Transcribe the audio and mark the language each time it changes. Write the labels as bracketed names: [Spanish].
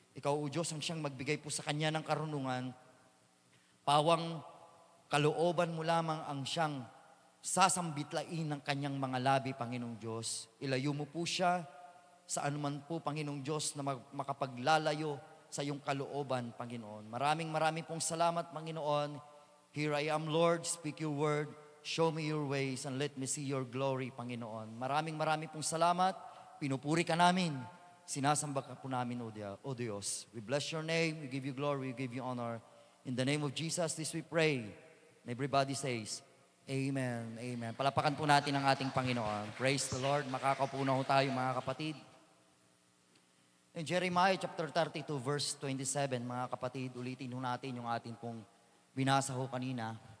[Filipino] Ikaw, O Diyos, ang siyang magbigay po sa Kanya ng karunungan. Pawang kalooban mo lamang ang siyang sasambitlain ng Kanyang mga labi, Panginoong Diyos. Ilayo mo po siya sa anuman po, Panginoong Diyos, na makapaglalayo sa iyong kalooban, Panginoon. Maraming pong salamat, Panginoon. [English] Here I am, Lord, speak your word. Show me your ways and let me see your glory, Panginoon. [Filipino] Maraming pong salamat. Pinupuri ka namin. Sinasamba ka po namin, O Diyos. [English] We bless your name. We give you glory. We give you honor. In the name of Jesus, this we pray. And everybody says, Amen. Amen. [Filipino] Palapakan po natin ang ating Panginoon. [English] Praise the Lord. [Filipino] Makakaupo na ho tayo, mga kapatid. In Jeremiah chapter 32, verse 27, mga kapatid, ulitin ho natin yung ating pong binasa ho kanina.